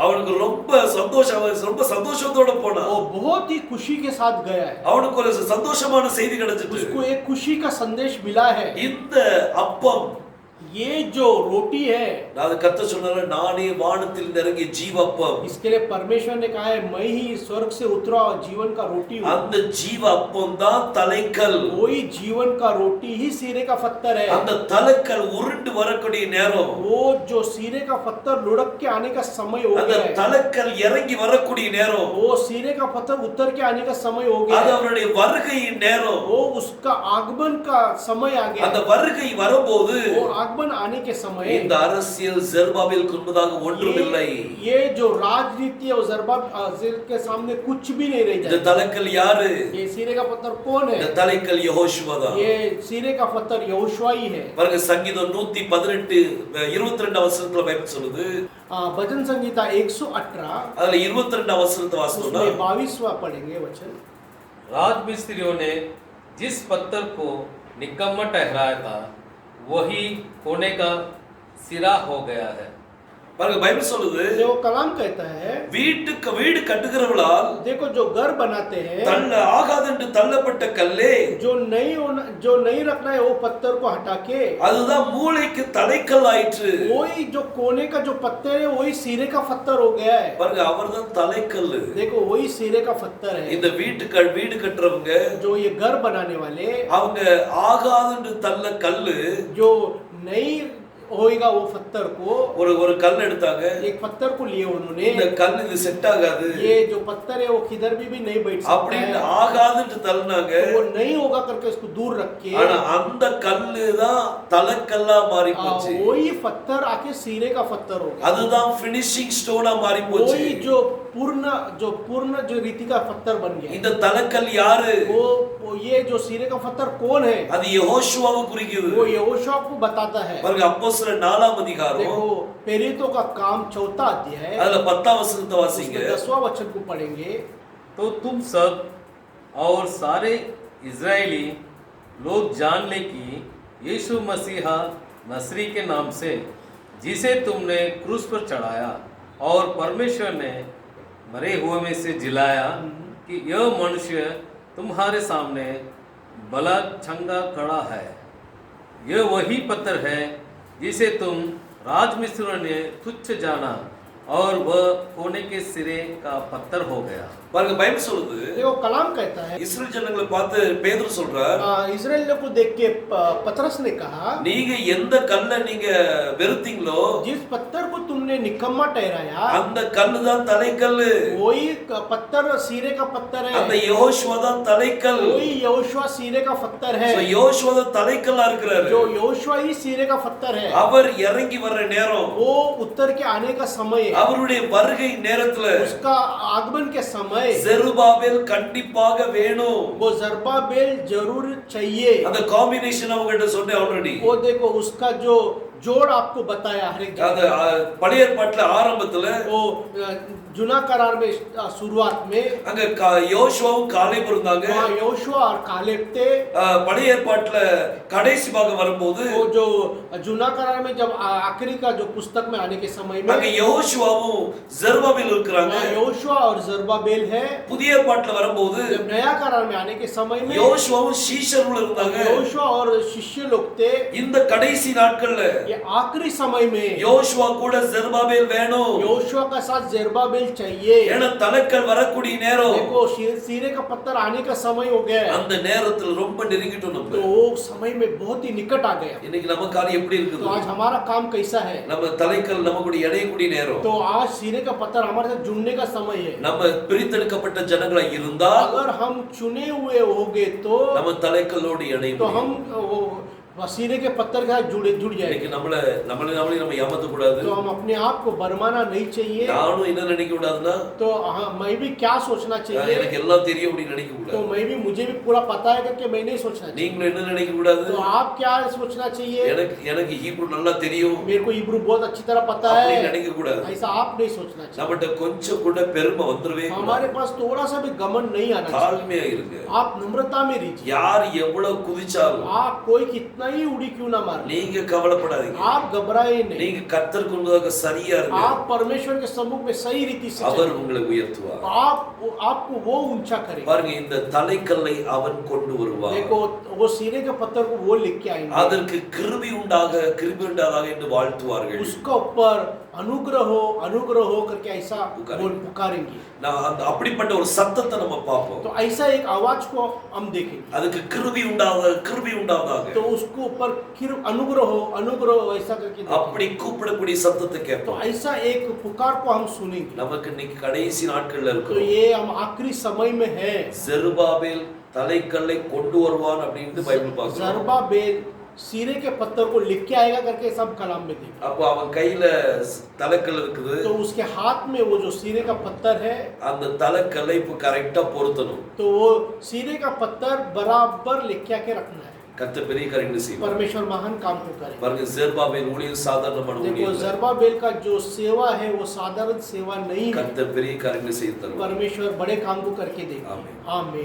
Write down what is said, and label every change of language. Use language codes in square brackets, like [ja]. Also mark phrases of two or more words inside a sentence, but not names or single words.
[ta] அவனுக்கு ரொம்ப சந்தோஷத்தோட போனான். [hi] वो बहुत ही खुशी के साथ गया है, [ta] அவனுக்கு ஒரு சந்தோஷமான செய்தி கிடைச்சிட்டு, [hi] उसको एक खुशी का संदेश मिला है। [ta] இந்த அப்பம், [hi] ये जो रोटी है, [ta] அது கர்த்தர் சொன்னாரு, நானே வானத்தில் இறங்கிய ஜீவப்பம். [hi] इसके लिए परमेश्वर ने कहा है, मैं ही स्वर्ग से उतरा और जीवन का रोटी हूँ। [ta] அந்த ஜீவ அப்பம் தான் தலைக்கல். [hi] वही जीवन का रोटी ही सिरे का पत्थर है। [ta] அந்த தலைக்கல் உருண்டு வரக்கூடிய நேரம், [hi] वो जो सिरे का पत्थर लुढ़क के आने का समय हो [ta] அந்த [hi] गया है, [ta] தலைக்கல் இறங்கி வரக்கூடிய நேரம், [hi] वो सिरे का पत्थर उतर के आने का समय हो गया [ta] அது [hi] है, [ta] அவருடைய வருகையின் நேரம். [hi] वो उसका आगमन का समय आ गया [ta] அந்த [hi] है। [ta] வருகை வரும்போது [hi] वो आगमन आने के समय [ta] இந்த அரசியல் ஜெருபாபேலுக்கு முன்பதாக ஒன்றும் இல்லை. [hi] ये जो राजनीति है, वो ज़रुब्बाबेल के सामने कुछ भी नहीं रह [ta] இந்த [hi] जाएगा। [ta] தலைக்கல் யாரு? [hi] ये सिरे का पत्थर कौन है? [ta] இந்த தலைக்கல் யெகோஷுவா தான். [hi] ये सिरे का पत्थर यहोशुआ ही है। [ta] பாருங்க, சங்கீதம் 118 22 வசனத்துல பைபிள் சொல்லுது. [hi] भजन संगीता 118 [ta] அதுல 22 வசனத்தை வாசிச்சோம்னா, [hi] उसमें 22वां पढ़ेंगे वचन। राजमिस्त्रियों ने जिस पत्थर को निकम्मा ठहराया था वही कोने का सिरा हो गया है। [ta] பாருங்க, பைபிள் சொல்லுது, [hi] वो कलाम कहता है, [ta] வீடு கட்டுகிறவளால் [hi] देखो जो घर बनाते हैं, [ta] ஆகாதென்று தள்ளப்பட்ட கல்லே, [hi] जो नहीं रखना है वो पत्थर को हटा के, [ta] அதுதான் மூளைக்கு தலைக்கல் ஆயிற்று. [hi] वही जो कोने का जो पत्थर है वही सिरे का पत्थर हो गया है। [ta] பாருங்க, அவர்தான் தலைக்கல். [hi] देखो वही सिरे का पत्थर है। [ta] இந்த வீடு கட்டுறவங்க, [hi] जो ये घर बनाने वाले, [ta] அவங்க ஆகாதென்று தள்ள கல்லு, [hi] जो नहीं होएगा वो पत्थर को, [ta] ஒரு கல் எடுத்தாங்க. [hi] एक पत्थर को लिए उन्होंने, [ta] இந்த கல் இது செட் ஆகாது [hi] ये जो पत्थर है वो किधर भी नहीं बैठ सकता [ta] அப்படின்னு [hi] है, [ta] ஆகாதுன்னு தள்ளினாங்க. [hi] तो वो नहीं होगा करके उसको दूर रख के, [ta] ஆனா அந்த கல்லு தான் தலைக்கல்லா மாறி போச்சு. [hi] वही पत्थर आके सिरे का पत्थर हो गया। [ta] அதுதான் [en] finishing stone [ta] மாறி போச்சு. [hi] वही जो पूर्ण जो रीति का पत्थर बन गया। [ta] இந்த தலைக்கல் யாரு? [hi] वो ये जो सिरे का पत्थर कौन है? [ta] அது யெகோஷுவாவை குறிக்குது. [hi] वो यहोशुआ को बताता है। [ta] பாருங்க, அப்போஸ்தலர் 4 அதிகாரம், [hi] देखो प्रेरितों का काम 4 अध्याय, [ta] அதுல 10 वचनத்தை வாசிங்க. [hi] 10वां वचन को पढ़ेंगे। तो तुम सब और सारे इजरायली लोग जान ले कि यीशु मसीहा नसरी के नाम से जिसे तुमने क्रूस पर चढ़ाया और परमेश्वर ने मरे हुए में से जिलाया, कि यह मनुष्य तुम्हारे सामने भला चंगा खड़ा है। यह वही पत्थर है जिसे तुम राजमिस्त्रियों ने तुच्छ जाना और वह कोने के सिरे का पत्थर हो गया। [ta] பாருங்க, பைபிள் சொல்லுது, [hi] देखो कलाम कहता है, [ta] இஸ்ரேல் ஜனங்களை பார்த்து பேதுரு சொல்றார், [hi] इस्राएलियों को देख के पतरस ने कहा, [ta] நீங்க எந்த கல்லை நீங்க வெறுத்தீங்களோ [hi] जिस पत्थर को तुमने निकम्मा ठहराया, [ta] அந்த கல்லு தான் தலைக்கல்லு. [hi] वही पत्थर सिरे का पत्थर [ta] அந்த [hi] है, [ta] யெகோஷுவா தான் தலைக்கல். [hi] वही यहोशुआ सिरे का पत्थर है, [ta] So, யெகோஷுவா தான் தலைக்கல்லா இருக்கிறாரு. [hi] जो यहोशुआ ही सिरे का पत्थर है। [ta] அவர் இறங்கி வர்ற நேரம், [hi] वो उतर के आने का समय, [ta] அவருடைய வருகை நேரத்துல [hi] उसका आगमन के समय, [ta] ஜெருபாபேல் கண்டிப்பாக வேணும். [hi] वो ज़रुब्बाबेल जरूर चाहिए। [ta] அந்த காம்பினேஷன் அவங்ககிட்ட சொன்னேன் ஆல்ரெடி. [hi] वो देखो उसका जो जोड़ आपको बताया हर एक [ta] அந்த [hi] जगह। [ta] பழைய ஏற்பாட்டுல ஆரம்பத்துல [hi] वो जुना करार में शुरुआत में [ta] அங்க யோசுவாவும் காலேபும் இருந்தாங்க. [hi] वहाँ यहोशुआ और कालेब थे। [ta] பழைய ஏற்பாட்டுல கடைசி பாகம் வரும்போது [hi] वो जो जुना करार में जब आखिरी का जो पुस्तक में आने के समय में [ta] அங்க யோசுவாவும் ஜெருபாபேல் இருக்கிறாங்க. [hi] यहोशुआ और ज़रुब्बाबेल है। [ta] புதிய ஏற்பாட்டுல வரும்போது [hi] जब नया करार में आने के समय में [ta] யோசுவாவும் சீஷர்களும் இருந்தாங்க. [hi] यहोशुआ और शिष्य लोग थे। [ta] இந்த கடைசி நாட்கள்ல [hi] ये आखिरी समय में [ta] யோசுவா கூட ஜெருபாபேல் வேணும். [hi] यहोशुआ का साथ ज़रुब्बाबेल चाहिए। [ta] ஏன்னா தலைக்கல் வரக்கூடிய நேரம், [hi] देखो सिरे का पत्थर आने का समय हो गया है। [ta] அந்த நேரத்துல ரொம்ப நெருங்கிட்டோம் நம்ம. [hi] तो वो समय में बहुत ही निकट आ गया। [ta] இன்னைக்கு நம்ம காரியம் எப்படி [hi] तो [ta] இருக்குது? [hi] आज हमारा काम कैसा है? [ta] நம்ம தலைக்கல் நம்ம கூட இணையக்கூடிய நேரம். [hi] तो आज सिरे का पत्थर हमारे साथ जुड़ने का समय है। [ta] நம்ம பிரித்தெடுக்கப்பட்ட ஜனங்களா இருந்தால் [hi] अगर हम चुने हुए होंगे तो [ta] நம்ம தலைக்கல்லோடு இணைய [hi] तो [ta] முடியும். [hi] हम वो सीने के पत्थर के साथ जुड़ जाए। [ta] இன்னைக்கு நம்மளே நம்ம ஏமாத்த கூடாது. [hi] तो हम अपने आप को भरमाना नहीं चाहिए। [ta] நானும் என்ன நினைக்க கூடாதுன்னா, [hi] तो हाँ, मैं भी क्या सोचना चाहिए, [ta] எனக்கு எல்லாம் தெரியும் அப்படி நினைக்க [hi] तो [ta] கூடாது. [hi] मैं भी मुझे भी पूरा पता है करके मैं नहीं सोचना चाहिए। [ta] நீங்களும் என்ன நினைக்க கூடாது, [hi] तो आप क्या सोचना चाहिए, [ta] எனக்கு ஹீப்ரு நல்லா தெரியும் [hi] मेरे को इब्रू बहुत अच्छी तरह पता [ta] அப்படி [hi] है, [ta] நினைக்க கூடாது. [hi] ऐसा आप नहीं सोचना चाहिए। [ta] நம்மட்ட கொஞ்சம் கூட பெருமை வந்துடவே கூடாது. [hi] हमारे पास थोड़ा सा भी घमंड नहीं आना चाहिए। [ta] தாழ்மையா இருங்க. [hi] आप नम्रता में रहिए। [ta] யார் எவ்வளவு குதிச்சாலும் [hi] आप कोई कितना ही उड़ी क्यों ना मारे, [ta] நீங்க கவலைப்படாதீங்க. [hi] आप घबराए नहीं। [ta] நீங்க கர்த்தருக்கு முன்பாக சரியா இருங்க. [hi] आप परमेश्वर के सम्मुख में सही रीति से [ta] அவர் [hi] चलिए। [ta] உங்களை உயர்த்துவார். [hi] आपको वो ऊंचा करेगा। [ta] பாருங்க, இந்த தலைக்கல்லை அவன் கொண்டு வருவார். [hi] देखो वो सीने के पत्थर को वो लेके आएंगे, [ta] அதற்கு கிருபை உண்டாதாக என்று வாழ்த்துவார்கள். [hi] उसका ऊपर अनुग्रह हो करके ऐसा बोल पुकारेंगे। [ta] நான் அப்படிப்பட்ட ஒரு சத்தத்தை நம்ம பார்ப்போம். [hi] तो ऐसा एक आवाज को हम देखेंगे। [ta] அதுக்கு கிருபை உண்டாவதாக [hi] तो उसको ऊपर अनुग्रह हो ऐसा करके देखेंगे। [ta] அப்படி கூப்பிடக்கூடிய சத்தத்தை [hi] तो [ta] கேட்போம். [hi] ऐसा एक पुकार को हम सुनेंगे। [ta] நமக்கு இன்னைக்கு கடைசி நாட்கள்ல [hi] तो [ta] இருக்கோம். [hi] ये हम आखिरी समय में है। [ta] செருபாபேல் தலைக்கல்லை கொண்டு வருவான் அப்படின்னு பைபிள் பார்க்கிறோம். [hi] जरुब्बाबेल सीने के पत्थर को लिख के आएगा करके सब कलाम में देखें। [ta] அப்போ அவன் கையில தலைக்கல் இருக்குது. [hi] तो उसके हाथ में वो जो सीने का पत्थर है, [ta] அந்த தலைக்கல்லை இப்போ கரெக்டா பொருத்தணும். [hi] तो वो सीने का पत्थर बराबर लिख के आके रखना है। [ta] கர்த்தர் பெரிய காரியங்களை செய்வார். [hi] परमेश्वर महान काम को करे। [ta] பாருங்க, செருபாபேல் ஊழியம் சாதாரணமான [hi] देखो [ta] ஊழியம். [hi] जरुब्बाबेल का जो सेवा है वो साधारण सेवा नहीं है। [ta] கர்த்தர் பெரிய காரியங்களை செய்து தருவார். [hi] परमेश्वर बड़े काम को करके देगा। आमीन। आमीन।